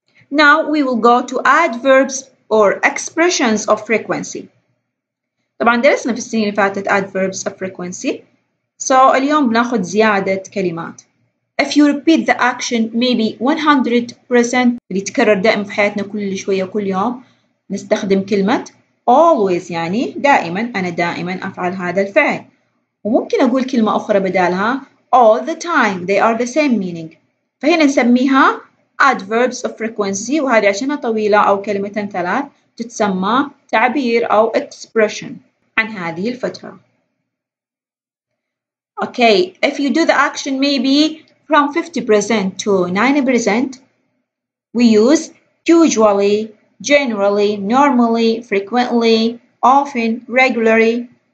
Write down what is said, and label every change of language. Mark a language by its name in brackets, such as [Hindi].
[English] Now we will go to adverbs or expressions of frequency. [Arabic] طبعا درسنا في السنين اللي فاتت adverbs of frequency. So اليوم بناخد زيادة كلمات. [English] If you repeat the action maybe [Arabic] 100% اللي يتكرر دائما في حياتنا كل شوية كل يوم نستخدم كلمة always، يعني دائما، أنا دائما أفعل هذا الفعل. وممكن أقول كلمة أخرى بدالها all the time، [English] they are the same meaning. [Arabic] فهنا نسميها adverbs of frequency، وهذه عشانها طويلة أو كلمة ثلاث تتسمى تعبير أو expression عن هذه الفترة. [English] Okay, if you do the action maybe from 50% to 90%, we use usually, generally, normally, frequently, often, regularly،